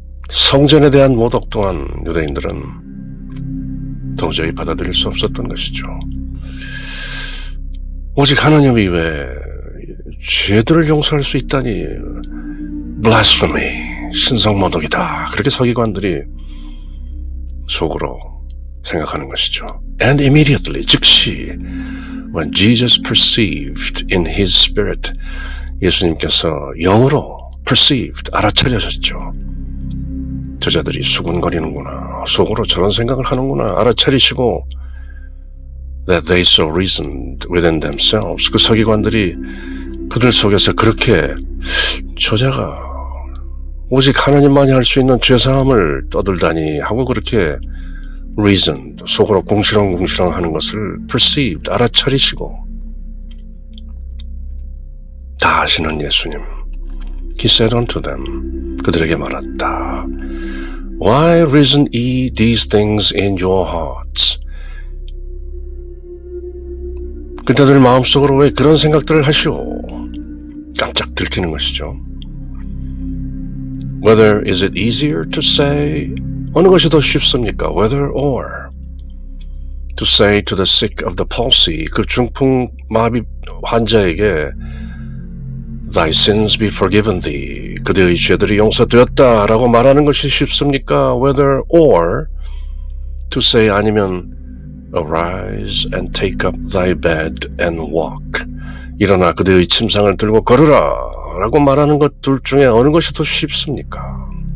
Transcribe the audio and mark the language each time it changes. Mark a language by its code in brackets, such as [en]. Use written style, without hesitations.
[ko] 성전에 대한 모독 또한 유대인들은 도저히 받아들일 수 없었던 것이죠. 오직 하나님 이외에 죄들을 용서할 수 있다니 blasphemy, 신성모독이다. 그렇게 서기관들이 속으로 생각하는 것이죠. [en] And immediately, [ko] 즉시 [en] when Jesus perceived in his spirit, [ko] 예수님께서 영으로 [en] perceived, [ko] 알아차려졌죠. 저자들이 수군거리는구나, 속으로 저런 생각을 하는구나 알아차리시고 [en] that they so reasoned within themselves, [ko] 그 서기관들이 그들 속에서 그렇게 저자가 오직 하나님만이 할 수 있는 죄사함을 떠들다니 하고 그렇게 reasoned, 속으로 궁시렁궁시렁 하는 것을 perceived, 알아차리시고 다 아시는 예수님, [en] He said unto them, [ko] 그들에게 말했다. [en] Why reason ye these things in your hearts? [ko] 그대들 마음속으로 왜 그런 생각들을 하시오? 깜짝 들키는 것이죠. [en] Whether is it easier to say, [ko] 어느 것이 더 쉽습니까? [en] Whether or to say to the sick of the palsy, [ko] 그 중풍마비 환자에게 [en] Thy sins be forgiven thee, [ko] 그대의 죄들이 용서되었다라고 말하는 것이 쉽습니까? [en] Whether or to say, [ko] 아니면 [en] Arise and take up thy bed and walk, [ko] 일어나 그대의 침상을 들고 걸으라 라고 말하는 것 둘 중에 어느 것이 더 쉽습니까?